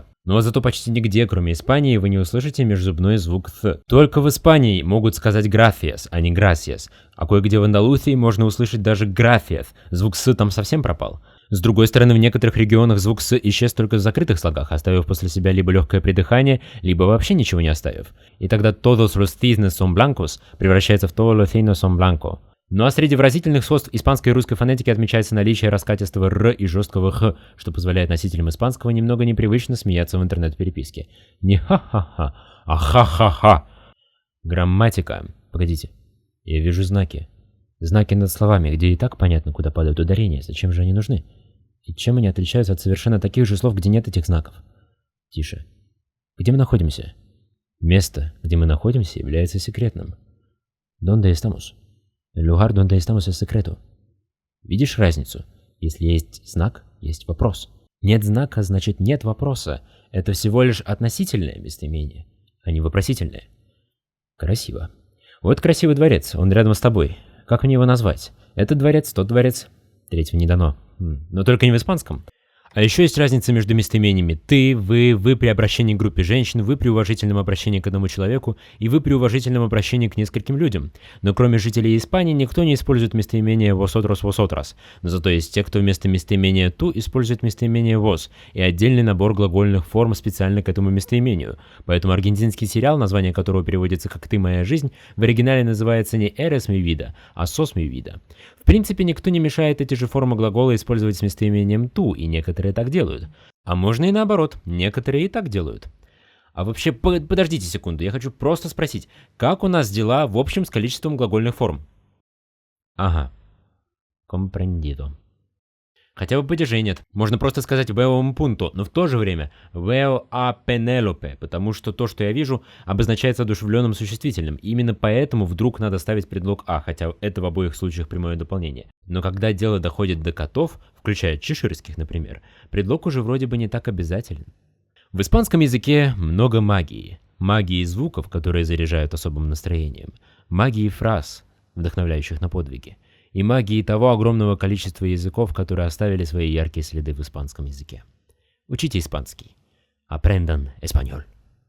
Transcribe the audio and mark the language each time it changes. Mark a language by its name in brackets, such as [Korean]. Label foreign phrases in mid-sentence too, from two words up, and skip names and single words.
[Russian] Но зато почти нигде, кроме Испании, вы не услышите межзубной звук «th». Только в Испании могут сказать «gracias», а не «gracias», а кое-где в Андалусии можно услышать даже «gracias», звук «с» там совсем пропал. С другой стороны, в некоторых регионах звук «с» исчез только в закрытых слогах, оставив после себя либо легкое придыхание, либо вообще ничего не оставив. И тогда [Spanish] «todos los cisnes son blancos» [Russian] превращается в [Spanish] «todos los cisnes son blancos». [Russian] Ну а среди выразительных свойств испанской и русской фонетики отмечается наличие раскатистого «р» и жесткого «х», что позволяет носителям испанского немного непривычно смеяться в интернет-переписке. Не ха-ха-ха, а ха-ха-ха. Грамматика. Погодите, я вижу знаки. Знаки над словами, где и так понятно, куда падают ударения, зачем же они нужны? И чем они отличаются от совершенно таких же слов, где нет этих знаков? Тише. Где мы находимся? Место, где мы находимся, является секретным. [Spanish] Donde estamos? El lugar donde estamos es secreto. [Russian] Видишь разницу? Если есть знак, есть вопрос. Нет знака, значит нет вопроса. Это всего лишь относительное местоимение, а не вопросительное. Красиво. Вот красивый дворец, он рядом с тобой. Как мне его назвать? Этот дворец, тот дворец. Третьего не дано. Но только не в испанском. А еще есть разница между местоимениями «ты», вы при обращении к группе женщин, вы при уважительном обращении к одному человеку и вы при уважительном обращении к нескольким людям. Но кроме жителей Испании никто не использует местоимение [Spanish] «vosotros, vosotras». [Russian] Но зато есть те, кто вместо местоимения «tú» использует местоимение «vos» и отдельный набор глагольных форм специально к этому местоимению. Поэтому аргентинский сериал, название которого переводится как «ты моя жизнь», в оригинале называется не [Spanish] «eres mi vida», [Russian] а [Spanish] «sos mi vida». [Russian] В принципе, никто не мешает эти же формы глагола использовать с местоимением «tú», и некоторые так делают. А можно и наоборот, некоторые и так делают. А вообще, подождите секунду, я хочу просто спросить, как у нас дела в общем с количеством глагольных форм? Ага, comprendido. Хотя бы падежей нет. Можно просто сказать [Spanish] «veo un punto», [Russian] но в то же время [Spanish] «veo a Penélope», [Russian] потому что то, что я вижу, обозначается одушевленным существительным. И именно поэтому вдруг надо ставить предлог «а», хотя это в обоих случаях прямое дополнение. Но когда дело доходит до котов, включая чеширских, например, предлог уже вроде бы не так обязателен. В испанском языке много магии. Магии звуков, которые заряжают особым настроением. Магии фраз, вдохновляющих на подвиги. И магии того огромного количества языков, которые оставили свои яркие следы в испанском языке. Учите испанский. [Spanish] Aprendan español.